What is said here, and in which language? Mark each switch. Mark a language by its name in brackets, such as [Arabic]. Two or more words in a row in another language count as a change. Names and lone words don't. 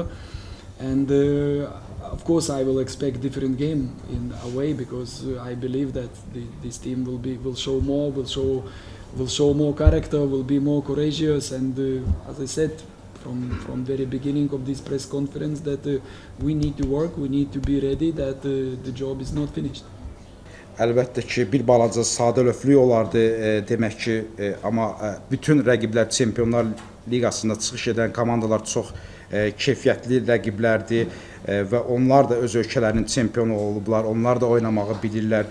[English] And of course, I will expect different game in away, because I believe that this team will show more, will show more character, will be more courageous. And as I said from very beginning of this press conference, that we need to work, we need to be ready, that the job is not finished. [Azerbaijani] Əlbəttə ki, bir balaca sadəlövflük olardı demək ki, amma bütün rəqiblər Çempionlar Liqasında çıxış edən komandalar çox keyfiyyətli rəqiblərdir və onlar da öz ölkələrinin çempionu olublar, onlar da oynamağı bilirlər.